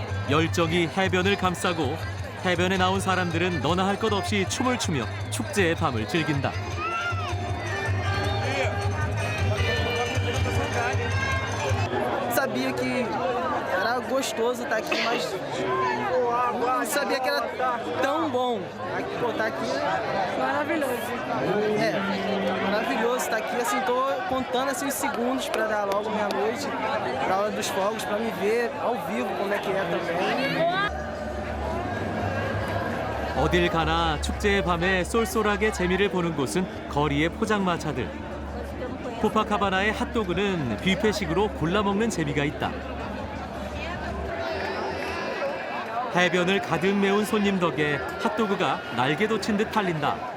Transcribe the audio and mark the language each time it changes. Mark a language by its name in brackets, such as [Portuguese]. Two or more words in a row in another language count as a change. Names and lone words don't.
[Korean] 열정이 해변을 감싸고 해변에 나온 사람들은 너나 할 것 없이 춤을 추며 축제의 밤을 즐긴다. [Portuguese] Sabia que era gostoso estar aqui, mas não sabia que era tão bom. Pô, tá aqui maravilhoso. Maravilhoso estar aqui. Assim, tô contando assim os segundos para dar logo meia-noite, para a hora dos fogos, para me ver ao vivo como é que é também. [Korean] 어딜 가나 축제의 밤에 쏠쏠하게 재미를 보는 곳은 거리의 포장마차들. 코파카바나의 핫도그는 뷔페식으로 골라 먹는 재미가 있다. 해변을 가득 메운 손님 덕에 핫도그가 날개 돋친 듯 팔린다.